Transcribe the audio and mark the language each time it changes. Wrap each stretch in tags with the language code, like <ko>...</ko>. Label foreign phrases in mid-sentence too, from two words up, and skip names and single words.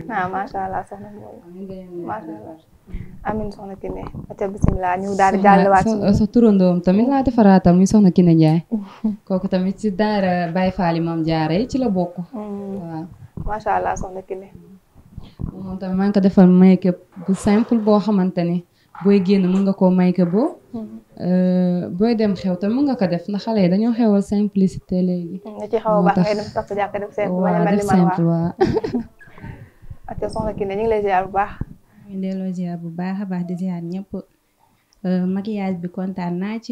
<ar>ما شاء الله</ar> <wo>soxna Mbow</wo> <ar>ما شاء الله</ar> <wo>amiin soxna Kiné ati bisimilah ñu daal di jàllewaat sa turandoom tamit laa defaraatal muy soxna Kiné Ndiaye. kooku tamit ci daara Baye Fall Maam Jaara ci la bokk. waaw</wo> <ar>ما شاء الله</ar> <wo>soxna Kiné. moom tamit maa ngi ko defal make-up bu simple boo xamante ni booy génn mën nga koo make-up boo. booy dem xew te mën nga ko def ndax xale yi dañoo xewal simplicité léegi. nga ci xaw a baax ngay dem sax jàkk def simple. waaw def simple waaw. ati soxna Kiné ñu ngi lay ziar bu baax. ñu delloo ziar bu baax a baax di ziar ñëpp maquillage bi kontaan naa ci.</wo>